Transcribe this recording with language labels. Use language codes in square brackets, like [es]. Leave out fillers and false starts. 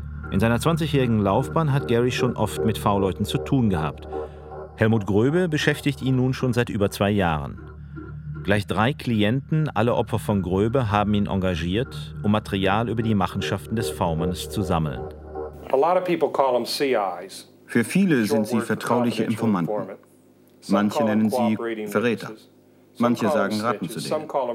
[de] In seiner 20-jährigen Laufbahn hat Gary schon oft mit V-Leuten zu tun gehabt. Helmut Gröbe beschäftigt ihn nun schon seit über 2 Jahren. Gleich 3 Klienten, alle Opfer von Gröbe, haben ihn engagiert, um Material über die Machenschaften des V-Mannes zu sammeln. [en] A lot of people call them CIs. [de] Für viele sind sie vertrauliche Informanten. Manche nennen sie Verräter. Manche sagen Ratten zu denen.